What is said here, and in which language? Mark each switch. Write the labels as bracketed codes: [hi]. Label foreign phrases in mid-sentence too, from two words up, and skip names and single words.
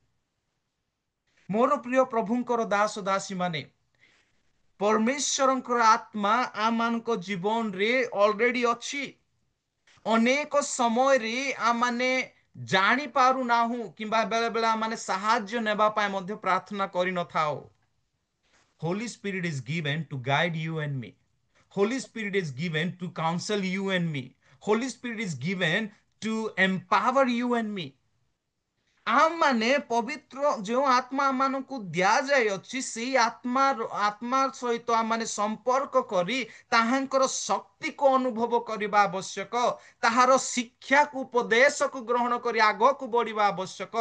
[or] ମୋର ପ୍ରିୟ ପ୍ରଭୁଙ୍କର ଦାସ ଦାସୀ ମାନେ, ପରମେଶ୍ୱରଙ୍କର ଆତ୍ମା ଆମମାନଙ୍କ ଜୀବନରେ ଅଲରେଡି ଅଛି। ଅନେକ ସମୟରେ ଆମମାନେ ଜାଣି ପାରୁନାହୁଁ କିମ୍ବା ବେଳେ ବେଳେ ଆମମାନେ ସାହାଯ୍ୟ ନେବା ପାଇଁ ମଧ୍ୟ ପ୍ରାର୍ଥନା କରିନଥାଉ। [en] Holy Spirit is given to guide you and me. Holy Spirit is given to counsel you and me. Holy Spirit is given to empower you and me। [or] ଆମମାନେ ପବିତ୍ର ଯେଉଁ ଆତ୍ମା ଆମମାନଙ୍କୁ ଦିଆଯାଇଅଛି, ସେଇ ଆତ୍ମା ସହିତ ଆମମାନେ ସମ୍ପର୍କ କରି ତାହାଙ୍କର ଶକ୍ତିକୁ ଅନୁଭବ କରିବା ଆବଶ୍ୟକ। ତାହାର ଶିକ୍ଷାକୁ, ଉପଦେଶକୁ ଗ୍ରହଣ କରି ଆଗକୁ ବଢିବା ଆବଶ୍ୟକ।